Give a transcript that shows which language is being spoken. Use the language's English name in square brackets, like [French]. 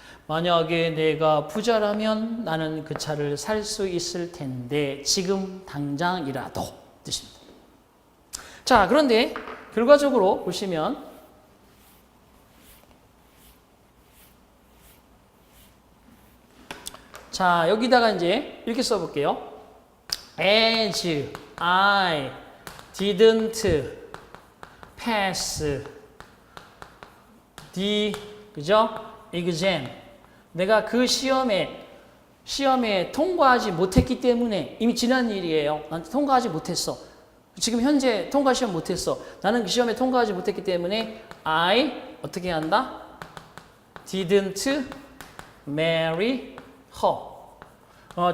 [Korean] 만약에 내가 부자라면 나는 그 차를 살 수 있을 텐데 지금 당장이라도 뜻입니다. 자, 그런데 결과적으로 보시면 자, 여기다가 이제 이렇게 써볼게요. [English] As I didn't pass the [Korean] 그죠? [English] exam. [Korean] 내가 그 시험에 통과하지 못했기 때문에 이미 지난 일이에요. 난 통과하지 못했어. 지금 현재 통과 시험 못했어. 나는 그 시험에 통과하지 못했기 때문에 I 어떻게 한다? [English] didn't marry her.